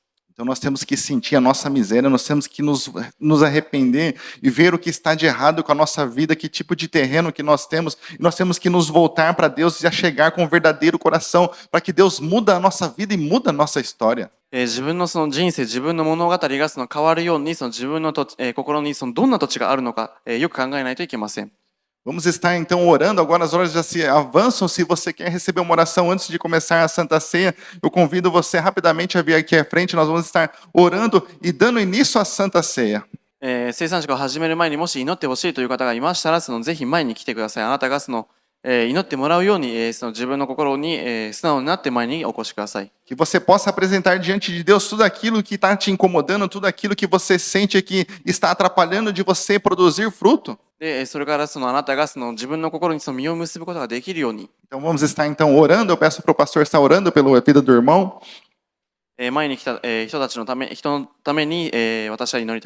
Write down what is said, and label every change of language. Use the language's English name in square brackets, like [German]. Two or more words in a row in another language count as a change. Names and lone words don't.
[Portuguese] Então nós temos que sentir a nossa miséria, nós temos que nos arrepender e ver o que está de errado com a nossa vida, que tipo de terreno que nós temos. E nós temos que nos voltar para Deus e a chegar com um verdadeiro coração, para que Deus muda a nossa vida e muda a nossa história. [Japanese] 自分のその人生、自分の物語がその変わるように、その自分の心にそのどんな土地があるのか、よく考えないといけません。 [Portuguese] Vamos estar então orando, agora as horas já se avançam. Se você quer receber uma oração antes de começar a Santa Ceia, eu convido você rapidamente a vir aqui à frente. Nós vamos estar orando e dando início à Santa Ceia. [Japanese] 生産式を始める前にもし祈ってほしいという方がいましたら、そのぜひ前に来てください。あなたがその祈ってもらうように、その自分の心に素直になって前にお越しください。 [Portuguese] Que você possa apresentar diante de Deus tudo aquilo que está te incomodando, tudo aquilo que você sente que está atrapalhando de você produzir fruto. [Japanese] で、それからそのあなたがその自分の心にその実を結ぶことができるように、 [Portuguese] Então vamos estar então orando. Eu peço para o pastor estar orando pela vida do irmão. [Japanese] 前に来た人たちのため、人のために私は祈りたい。